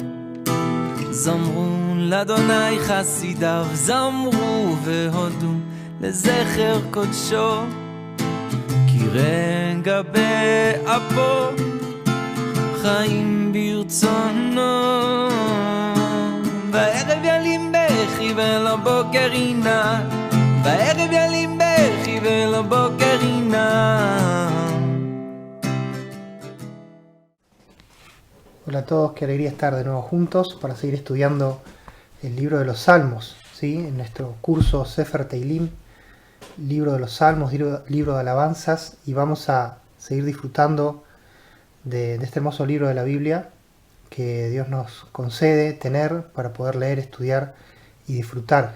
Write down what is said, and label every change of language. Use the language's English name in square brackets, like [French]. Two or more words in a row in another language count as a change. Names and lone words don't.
[Hebrew] זמרו לאדוני חסידיו, זמרו והודו לזכר קודשו, כי רגע באפו חיים ברצונו. בערב ילים בכי ולבוקר עינה, בערב ילים בכי ולבוקר עינה. [Spanish] Hola a todos, qué alegría estar de nuevo juntos para seguir estudiando el libro de los Salmos, ¿sí? En nuestro curso Sefer Teilim, libro de los Salmos, libro de alabanzas, y vamos a seguir disfrutando de este hermoso libro de la Biblia que Dios nos concede tener para poder leer, estudiar y disfrutar.